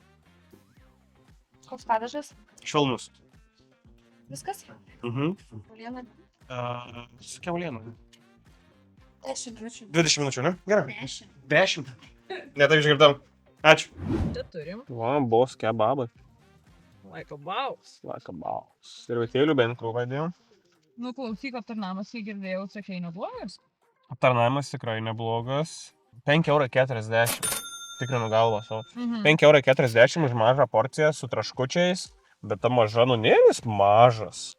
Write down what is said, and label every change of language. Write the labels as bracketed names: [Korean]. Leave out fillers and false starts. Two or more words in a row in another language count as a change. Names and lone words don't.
[Lithuanian] Koks padažas? Švelnus. Viskas? Kiauliena. Su kiauliena. 10 minučių. 20 minučių, ne? Gerai. 10. 10. Ne, taip išgirdau. Ačiū. Čia turim. Va, bos kebabai. [English] Like a boss. [Lithuanian] Servetėlių bent krūvą dėjom. Nu, klausyk, aptarnavimas, kai girdėjau, sakei, neblogas. Aptarnavimas tikrai neblogas. 5,40 €. Tikrinu galvą savo. 5,40 € už mažą porciją su traškučiais. Bet ta maža, nėris mažas.